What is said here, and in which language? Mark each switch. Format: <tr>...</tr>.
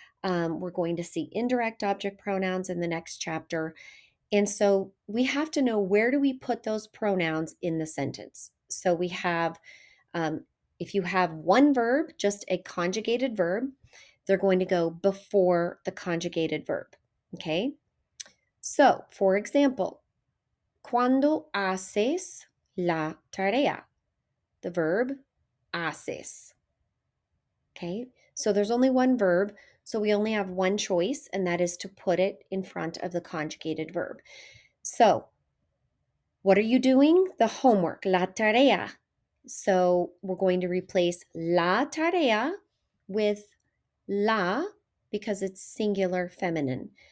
<en>We're going to see indirect object pronouns in the next chapter. And so we have to know where do we put those pronouns in the sentence. So we have, if you have one verb, just a conjugated verb, they're going to go before the conjugated verb. Okay. So, for example,</en> <es>cuando haces la tarea?</es> <en>The verb haces. Okay, so there's only one verb, so we only have one choice, and that is to put it in front of the conjugated verb. So, what are you doing? The homework, la tarea. So, we're going to replace la tarea with la because it's singular feminine.</en>